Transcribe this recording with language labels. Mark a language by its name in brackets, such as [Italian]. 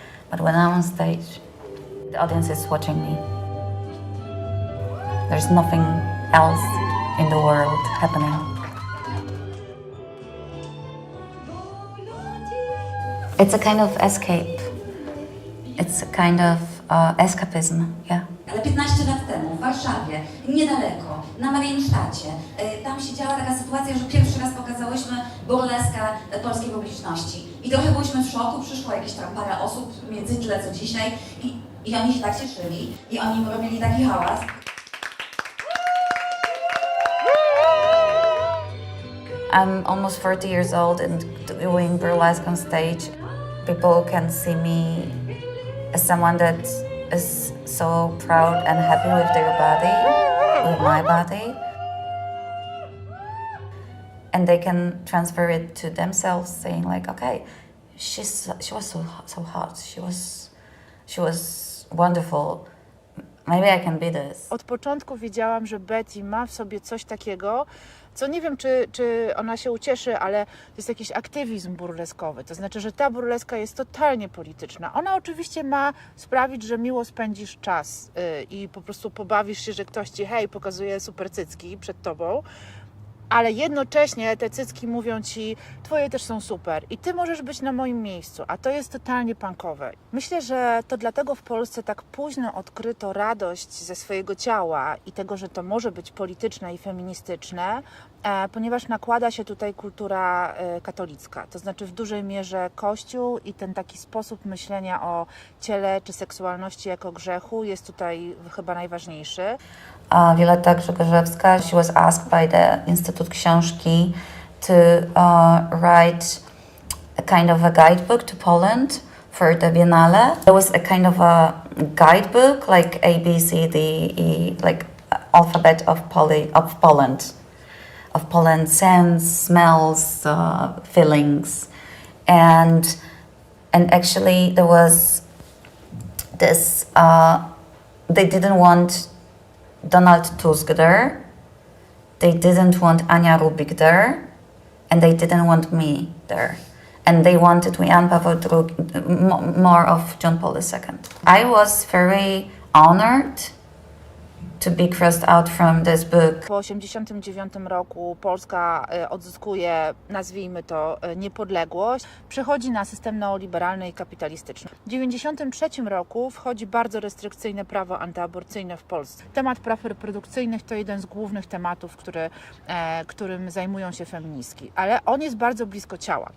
[English] But when I'm on stage, the audience is watching me. There's nothing else in the world happening. It's a kind of escape. It's a kind of escapism, yeah. [Polish] Ale 15 lat temu w Warszawie, niedaleko, na Mariensztacie, tam się działa taka sytuacja, że pierwszy raz pokazałyśmy burleskę polskiej publiczności. I trochę byliśmy w szoku, przyszło jakieś tam parę osób, między tyle co dzisiaj i oni się tak cieszyli i oni robili taki hałas. [English] I'm almost 40 years old and doing burlesque on stage. People can see me as someone that is so proud and happy with their body, with my body. And they can transfer it to themselves, saying like, okay, she was so hot, she was wonderful. Maybe I can be this. [Polish] Od początku wiedziałam, że Betty ma w sobie coś takiego, co nie wiem, czy ona się ucieszy, ale to jest jakiś aktywizm burleskowy. To znaczy, że ta burleska jest totalnie polityczna. Ona oczywiście ma sprawić, że miło spędzisz czas i po prostu pobawisz się, że ktoś ci pokazuje super cycki przed tobą, ale jednocześnie te cycki mówią ci, twoje też są super i ty możesz być na moim miejscu, a to jest totalnie punkowe. Myślę, że to dlatego w Polsce tak późno odkryto radość ze swojego ciała i tego, że to może być polityczne i feministyczne, ponieważ nakłada się tutaj kultura katolicka, to znaczy w dużej mierze Kościół i ten taki sposób myślenia o ciele czy seksualności jako grzechu jest tutaj chyba najważniejszy. [English] Wioletta Grzegorzewska, she was asked by the Instytut Książki to write a kind of a guidebook to Poland for the Biennale. There was a kind of a guidebook, like A, B, C, D, E, like alphabet of Poland. Of Poland, scents, smells, feelings. And actually there was this, they didn't want Donald Tusk there, they didn't want Ania Rubik there, and they didn't want me there. and they wanted Jan Paweł II, more of John Paul II. I was very honored to be crossed out from this book. [Polish] Po 1989 roku Polska odzyskuje, nazwijmy to, niepodległość, przechodzi na system neoliberalny i kapitalistyczny. W 1993 roku wchodzi bardzo restrykcyjne prawo antyaborcyjne w Polsce. Temat praw reprodukcyjnych to jeden z głównych tematów, którym zajmują się feministki, ale on jest bardzo blisko ciała.